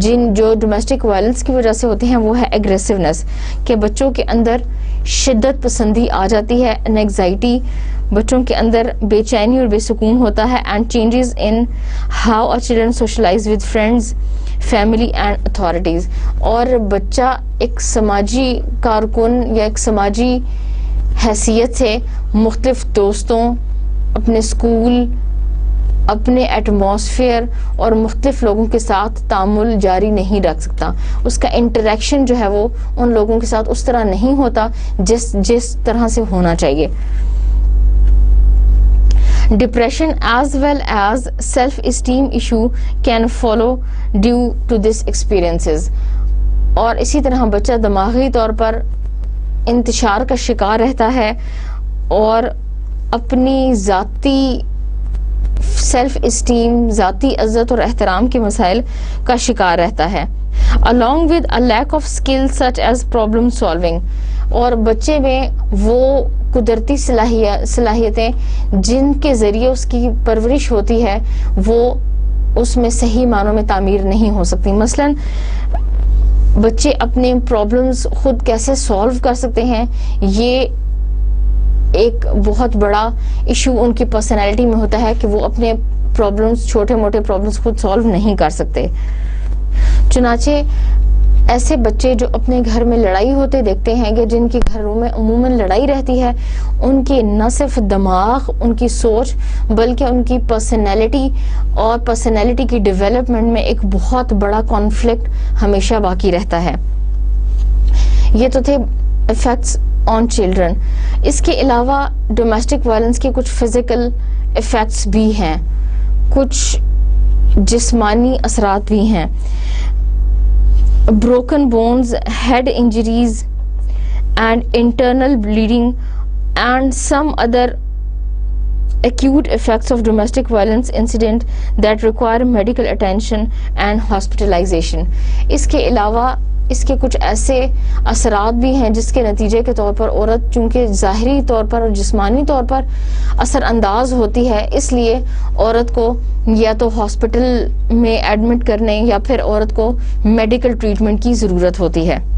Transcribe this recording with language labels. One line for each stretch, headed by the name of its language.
Urdu: جو domestic violence کی وجہ سے ہوتے ہیں، وہ ہے ایگریسونیس، کہ بچوں کے اندر شدت پسندی آ جاتی ہے، انگزائٹی، بچوں کے اندر بے چینی اور بے سکون ہوتا ہے،
English: And changes in how a children socialize with friends, family and authorities.
Urdu: اور بچہ ایک سماجی کارکن یا ایک سماجی حیثیت سے مختلف دوستوں، اپنے اسکول، اپنے ایٹماسفیئر اور مختلف لوگوں کے ساتھ تعامل جاری نہیں رکھ سکتا۔ اس کا انٹریکشن جو ہے وہ ان لوگوں کے ساتھ اس طرح نہیں ہوتا جس طرح سے ہونا چاہیے۔
English: Depression as well as self-esteem issue can follow due to these experiences.
Urdu: اور اسی طرح بچہ دماغی طور پر انتشار کا شکار رہتا ہے اور اپنی ذاتی سیلف اسٹیم، ذاتی عزت اور احترام کے مسائل کا شکار رہتا ہے.
English: along with a lack of skills such as problem solving.
Urdu: اور بچے میں وہ قدرتی صلاحیتیں جن کے ذریعے اس کی پرورش ہوتی ہے وہ اس میں صحیح معنوں میں تعمیر نہیں ہو سکتی. مثلاً بچے اپنے پرابلمز خود کیسے سالو کر سکتے ہیں، یہ ایک بہت بڑا ایشو ان کی پرسنالٹی میں ہوتا ہے کہ وہ اپنے پرابلمز، چھوٹے موٹے پرابلمز خود سالو نہیں کر سکتے. چنانچہ ایسے بچے جو اپنے گھر میں لڑائی ہوتے دیکھتے ہیں کہ جن کے گھروں میں عموماً لڑائی رہتی ہے، ان کے نہ صرف دماغ، ان کی سوچ، بلکہ ان کی پرسنالٹی اور پرسنالٹی کی ڈیولپمنٹ میں ایک بہت بڑا کانفلکٹ ہمیشہ باقی رہتا ہے. یہ تو تھے
English: Effects on children.
Urdu: اس کے علاوہ ڈومیسٹک وائلنس کے کچھ فزیکل ایفیکٹس بھی ہیں، کچھ جسمانی اثرات بھی ہیں.
English: broken bones, head injuries and internal bleeding and some other acute effects of domestic violence incident that require medical attention and hospitalization.
Urdu: اس کے علاوہ اس کے کچھ ایسے اثرات بھی ہیں جس کے نتیجے کے طور پر عورت چونکہ ظاہری طور پر اور جسمانی طور پر اثر انداز ہوتی ہے، اس لیے عورت کو یا تو ہاسپٹل میں ایڈمٹ کرنے یا پھر عورت کو میڈیکل ٹریٹمنٹ کی ضرورت ہوتی ہے.